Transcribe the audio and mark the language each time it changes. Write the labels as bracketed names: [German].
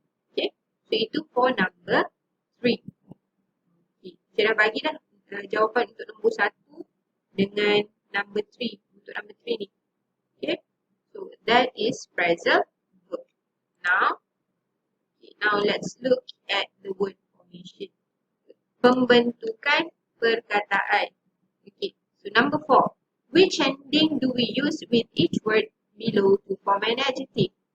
[Malay] Okay, so itu [English] for number 3. [Malay] Okay, saya dah bagi dah jawapan untuk nombor 1 dengan number 3. Untuk number 3 ni. [English] Okay, so that is phrasal verb. Now let's look at the word formation. [Malay] Pembentukan perkataan. [English] Okay, so number 4. Which ending do we use with each word below to form an adjective?